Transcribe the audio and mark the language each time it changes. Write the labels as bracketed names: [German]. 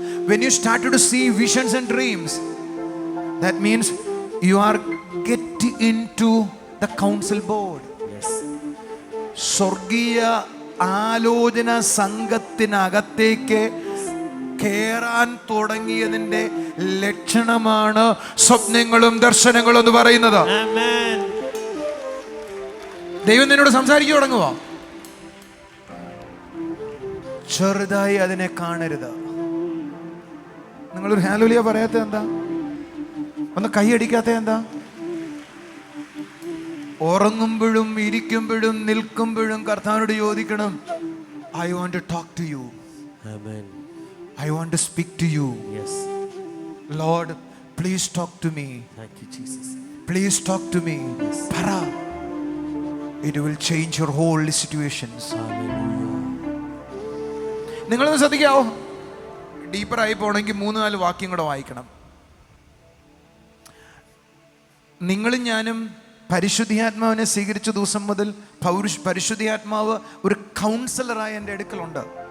[English] When you started to see visions and dreams, that means you are getting into the council board. [Malayalam] സ്വർഗീയ ആലോചന സംഘത്തിനകത്തേക്ക് കേറാൻ തുടങ്ങിയതിന്റെ ലക്ഷണമാണ് സ്വപ്നങ്ങളും ദർശനങ്ങളും എന്ന് പറയുന്നത്. ദൈവം നിന്നോട് സംസാരിച്ചു തുടങ്ങുക. ചെറുതായി അതിനെ കാണരുത്. നിങ്ങളൊരു ഹല്ലേലൂയ പറയാത്ത എന്താ? ഒന്ന് കൈയടിക്കാത്ത എന്താ? ഉറങ്ങുമ്പോഴും ഇരിക്കുമ്പോഴും നിൽക്കുമ്പോഴും കർത്താവിനോട് ചോദിക്കണം, [English] I want to talk to you. Amen. I want to speak to you. Yes. Lord, please talk to me. Thank you, Jesus. Please talk to me. Yes. Para. It will change your whole situations. Hallelujah. [Malayalam] നിങ്ങളൊന്ന് ശ്രദ്ധിക്കാവോ? ഡീപ്പറായി പോകണമെങ്കിൽ 3-4 വാക്യം കൂടെ വായിക്കണം. നിങ്ങളും ഞാനും പരിശുദ്ധാത്മാവിനെ സ്വീകരിച്ച ദിവസം മുതൽ പരിശുദ്ധാത്മാവ് ഒരു കൗൺസിലറായി എൻ്റെ അടുക്കലുണ്ട്.